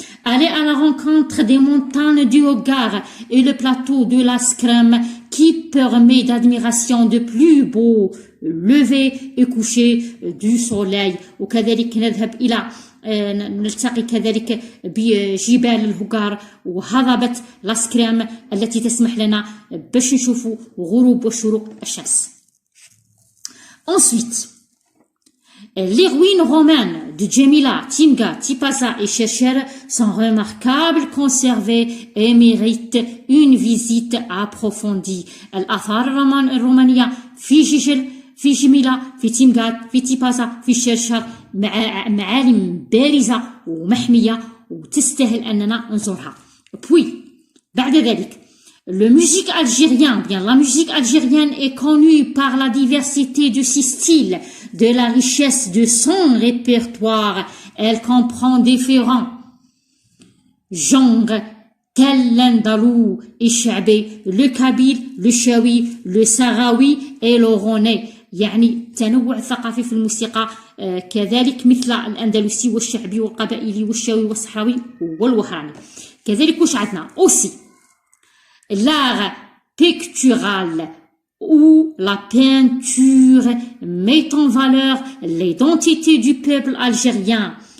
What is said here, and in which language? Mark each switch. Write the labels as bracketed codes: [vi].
[fr] Aller à la rencontre des montagnes du Hogar et le plateau de la Scrème qui permet d'admiration de plus beaux levers et couchers du soleil. [ar] وكذلك نلتقي كذلك بجبال الهوغار وهضبة لاسكريم التي تسمح لنا باش نشوفوا غروب وشروق الشمس. [fr] Ensuite, les ruines romaines de Djemila, Timga, Tipaza et Chercher sont remarquables, conservées et méritent une visite approfondie. [ar] الآثار الرومانية في جيجل، في جميلة، في تيمغات، في تيبازا، في شرشر، معالم بارزة ومحمية وتستاهل أننا نزورها. [fr] Puis, [ar] بعد ذلك, [fr] la musique algérienne est connue par la diversité de ses styles, de la richesse de son répertoire. Elle comprend différents genres tels l'andalou et shabi, le kabyle, le shawi, le sahraoui et le rouennais. [ar] يعني تنوع ثقافي في الموسيقى كذلك مثل الأندلسي والشعبي والقبائلي والشاوي والصحراوي والوهراني. كذلك واش عندنا [fr] aussi l'art pictural où la peinture met en valeur l'identité du peuple algérien.